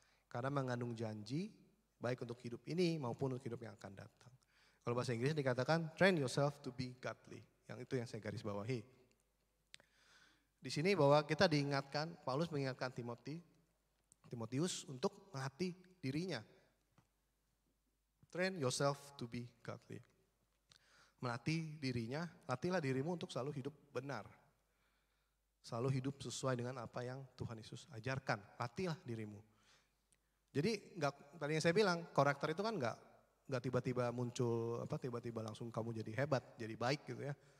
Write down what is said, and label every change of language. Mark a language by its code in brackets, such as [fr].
[id] Karena mengandung janji, baik untuk hidup ini maupun untuk hidup yang akan datang. Kalau bahasa Inggris dikatakan, [en] train yourself to be godly. [id] Yang itu yang saya garis bawahi. Di sini bahwa kita diingatkan, Paulus mengingatkan Timotius untuk melatih dirinya. [en] Train yourself to be godly. [id] Melatih dirinya, latihlah dirimu untuk selalu hidup benar. Selalu hidup sesuai dengan apa yang Tuhan Yesus ajarkan. Latihlah dirimu. Jadi tadi yang saya bilang, karakter itu kan enggak tiba-tiba muncul, tiba-tiba langsung kamu jadi hebat, jadi baik gitu ya.